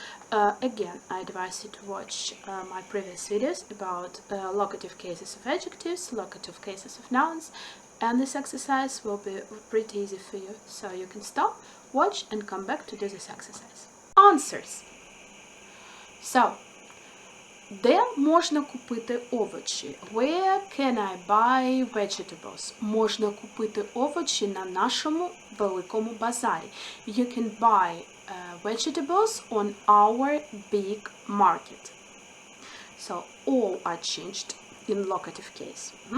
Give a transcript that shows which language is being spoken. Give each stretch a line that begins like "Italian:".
English: Again, I advise you to watch my previous videos about locative cases of adjectives, locative cases of nouns, and this exercise will be pretty easy for you. So you can stop, watch, and come back to do this exercise. Answers. So,
Ukrainian: де можна купити овочі?
English: Where can I buy vegetables?
Ukrainian: Можна купити овочі на нашому великому базарі.
English: You can buy vegetables on our big market. So, all are changed in locative case.